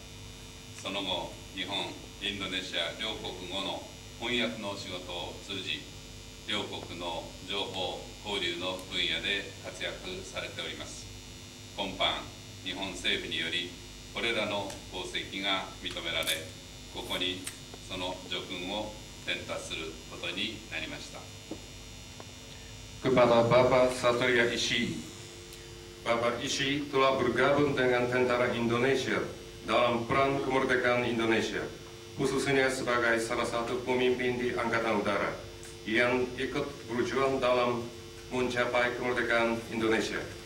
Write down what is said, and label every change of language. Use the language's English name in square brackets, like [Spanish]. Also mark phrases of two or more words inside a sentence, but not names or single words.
[Japanese] その後日本インドネシア両国語の翻訳の仕事を通じ、両国の情報交流の分野で活躍されております。今般日本政府によりこれらの功績が認められ、ここにその叙勲を伝達することになりました。 [Indonesian] Kepada Bapak Satria Ishii, Bapak Ishii telah bergabung dengan tentara Indonesia dalam perang kemerdekaan Indonesia, khususnya sebagai salah satu pemimpin di Angkatan Udara yang ikut berjuang dalam mencapai kemerdekaan Indonesia.